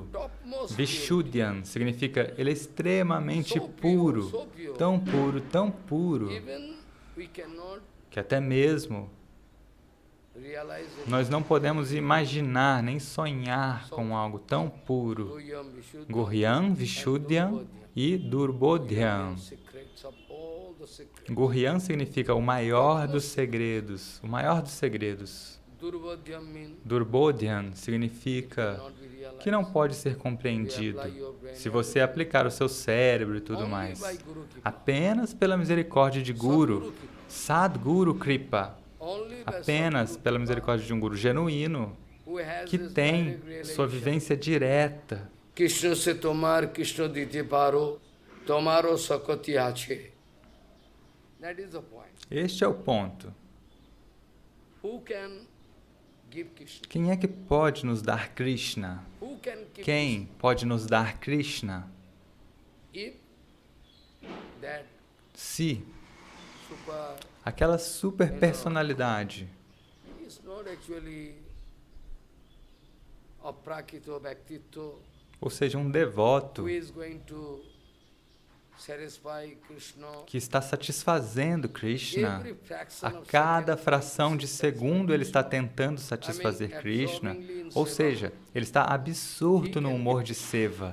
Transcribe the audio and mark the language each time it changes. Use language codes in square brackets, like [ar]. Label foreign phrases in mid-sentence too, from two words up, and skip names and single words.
[pt] Vishuddhyam significa ele é extremamente puro, tão puro, que até mesmo nós não podemos imaginar nem sonhar com algo tão puro. Guhyam, Vishuddhyam e Durbodhyam. Guhyam significa o maior dos segredos, Durbodhyam significa que não pode ser compreendido se você aplicar o seu cérebro e tudo mais. Apenas pela misericórdia de Guru, [sa] सद्गुरु कृपा, [pt] apenas pela misericórdia de um Guru genuíno, que tem sua vivência direta. [bn] কৃষ্ণ সে তোমার, কৃষ্ণ দিতে পারো, তোমারো শকতি আছে. [pt] Este é o ponto. Quem é que pode nos dar Krishna? Quem pode nos dar Krishna? Se aquela super personalidade ou seja, um devoto que está satisfazendo Krishna, a cada fração de segundo ele está tentando satisfazer Krishna, ou seja, ele está absorto no humor de seva.